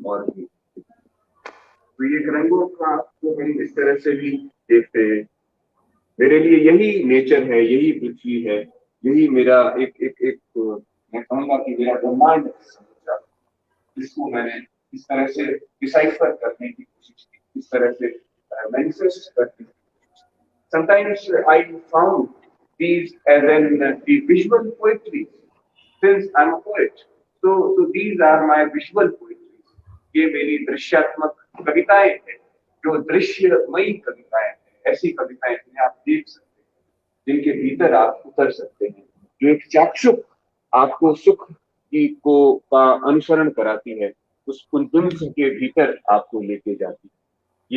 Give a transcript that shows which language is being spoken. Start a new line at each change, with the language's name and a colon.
Hindi: और भी तो ये रंगों का तो हम इस तरह से भी देखते हैं। मेरे लिए यही नेचर है, यही पृथ्वी है, यही मेरा एक मैं कहूँगा कि मेरा ब्रह्मांड है, जिसको मैंने इस तरह से डिसाइफर करने की कोशिश की, इस तरह से मैनिफेस्ट करने की।
English: Sometimes I found these as the visual poetry, since I'm a poet. So these are my visual poetry.
Hindi: ये मेरी दृश्यात्मक कविताएं हैं, जो दृश्यमयी कविताएं हैं। ऐसी कविताएं जिन्हें आप देख सकते हैं, जिनके भीतर आप उतर सकते हैं, जो एक चाक्षुक आपको सुख का अनुसरण कराती है, उस कुंदन के भीतर आपको लेके जाती है।